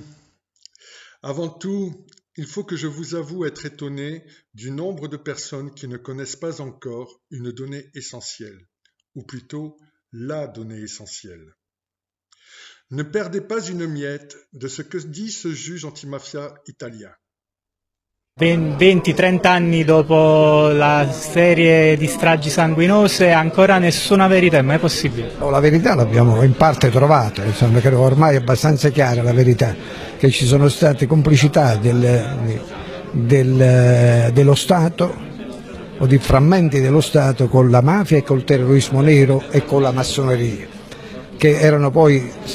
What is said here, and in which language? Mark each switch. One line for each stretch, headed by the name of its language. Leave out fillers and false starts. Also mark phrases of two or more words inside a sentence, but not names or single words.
French: Avant tout, il faut que je vous avoue être étonné du nombre de personnes qui ne connaissent pas encore une donnée essentielle, ou plutôt la donnée essentielle. Ne perdez pas une miette de ce que dit ce juge antimafia italien.
Italian: 20-30 anni dopo la serie di stragi sanguinose ancora nessuna verità, è mai possibile? La verità l'abbiamo in parte trovata, insomma, credo ormai è abbastanza chiara la verità, che ci sono state complicità dello Stato o di frammenti dello Stato con la mafia e col terrorismo nero e con la massoneria, che erano poi